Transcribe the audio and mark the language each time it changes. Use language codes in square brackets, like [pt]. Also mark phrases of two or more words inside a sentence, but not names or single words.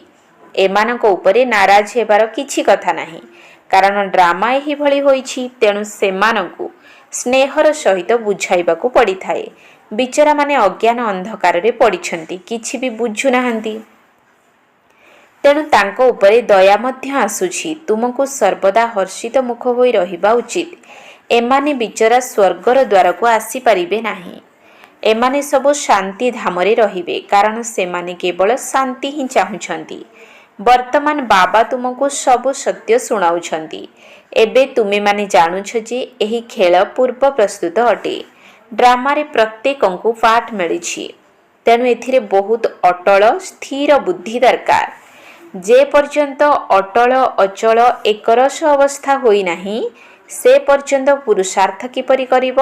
[or] ଏମାନଙ୍କ ଉପରେ ନାରାଜ ହେବାର କିଛି କଥା ନାହିଁ, କାରଣ ଡ୍ରାମା ଏହି ଭଳି ହୋଇଛି। ତେଣୁ ସେମାନଙ୍କୁ ସ୍ନେହର ସହିତ ବୁଝାଇବାକୁ ପଡ଼ିଥାଏ। ବିଚରା ମାନେ ଅଜ୍ଞାନ ଅନ୍ଧକାର ରେ ପଡ଼ିଛନ୍ତି, କିଛି ଭି ବୁଝୁ ନାହାନ୍ତି। ତେଣୁ ତାଙ୍କ ଉପରେ ଦୟା ମଧ୍ୟ ଆସୁଛି। ତୁମକୁ ସର୍ବଦା ହର୍ଷିତ ମୁଖ ହୋଇ ରହିବା ଉଚିତ। ଏମାନେ ବିଚରା ସ୍ୱର୍ଗର ଦ୍ୱାର କୁ ଆସି ପରିବେ ନାହିଁ। ଏମାନେ ସବ ଶାନ୍ତି ଧାମରେ ରହିବେ, କାରଣ ସେମାନେ କେବଳ ଶାନ୍ତି ହିଁ ଚାହୁଁଛନ୍ତି। ବର୍ତ୍ତମାନ ବାବା ତୁମକୁ ସବ ସତ୍ୟ ଶୁଣାଉଛନ୍ତି। ଏବେ ତୁମେ ମାନେ ଜାଣୁଛ ଯେ ଏହି ଖେଳ ପୂର୍ବ ପ୍ରସ୍ତୁତ ଅଟେ। ଡ୍ରାମା ରେ ପ୍ରତ୍ୟେକଙ୍କୁ ପାଠ ମିଳିଛି। ତେଣୁ ଏଥିରେ ବହୁତ ଅଟଳ ସ୍ଥିର ବୁଦ୍ଧି ଦରକାର। ଯେ ପର୍ଯ୍ୟନ୍ତ ଅଟଳ ଅଚଳ ଏକରସ ଅବସ୍ଥା ହୋଇ ନାହିଁ, ସେ ପର୍ଯ୍ୟନ୍ତ ପୁରୁଷାର୍ଥ କିପରି କରିବ?